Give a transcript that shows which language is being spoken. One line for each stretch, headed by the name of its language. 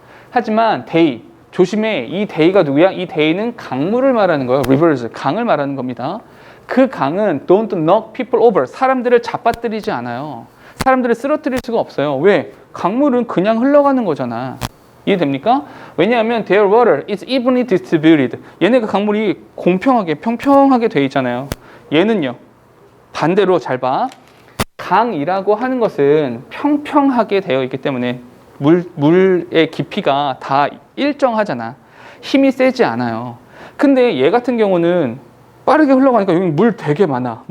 Korean: 하지만 데이, 조심해. 이 데이가 누구야? 이 데이는 강물을 말하는 거예요. rivers, 강을 말하는 겁니다. 그 강은
English: don't knock people over,
Korean: 사람들을 잡아뜨리지 않아요. 사람들을 쓰러뜨릴 수가 없어요. 왜? 강물은 그냥 흘러가는 거잖아. 이해됩니까?
English: 왜냐하면 their water is evenly distributed.
Korean: 얘네가 강물이 공평하게, 평평하게 돼 있잖아요. 얘는요. 반대로 잘 봐. 강이라고 하는 것은 평평하게 되어 있기 때문에 물의 깊이가 다 일정하잖아. 힘이 세지 않아요. 근데 얘 같은 경우는 빠르게 흘러가니까 여기 물 되게 많아.